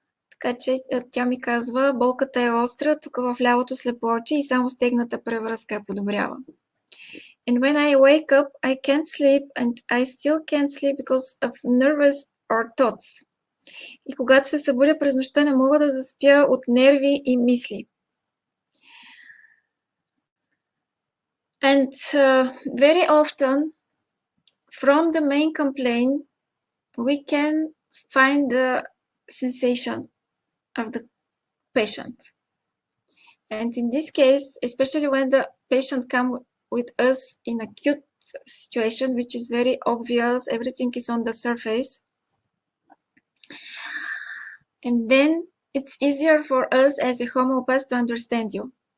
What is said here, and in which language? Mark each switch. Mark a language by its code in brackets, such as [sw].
[bg] Така че тя ми казва, болката е остра, тук в лявото слепоочие и само стегната превръзка подобрява. [en] And when I wake up, I can't sleep, and I still can't sleep because of nervous or thoughts. [bg] И когато се събудя през нощта, не мога да заспя от нерви и мисли. [en] And very often, from the main complaint, we can find the sensation of the patient. And in this case, especially when the patient comes with us in acute situation, which is very obvious, everything is on the surface, and then it's easier for us as a homeopath to understand you.